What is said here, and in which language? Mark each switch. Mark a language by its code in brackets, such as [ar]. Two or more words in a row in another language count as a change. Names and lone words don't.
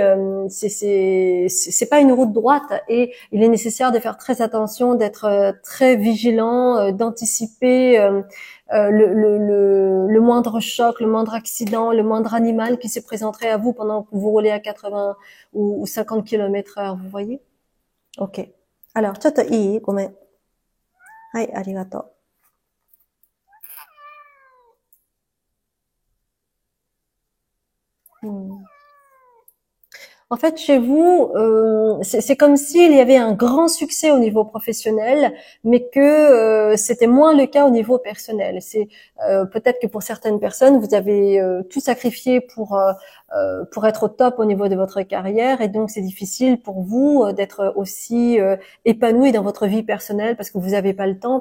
[fr] C'est pas une route droite et il est nécessaire de faire très attention, d'être très vigilant, d'anticiper le moindre choc, le moindre accident, le moindre animal qui se présenterait à vous pendant que vous roulez à 80 ou 50 km/h. Vous voyez? Ok. Alors, [ja] ちょっといい？ごめん。はい、ありがとう。 [fr] うん。En fait, chez vous, c'est comme s'il y avait un grand succès au niveau professionnel, mais que c'était moins le cas au niveau personnel. C'est peut-être que pour certaines personnes, vous avez tout sacrifié pour être au top au niveau de votre carrière, et donc c'est difficile pour vous d'être aussi épanoui dans votre vie personnelle parce que vous n'avez pas le temps.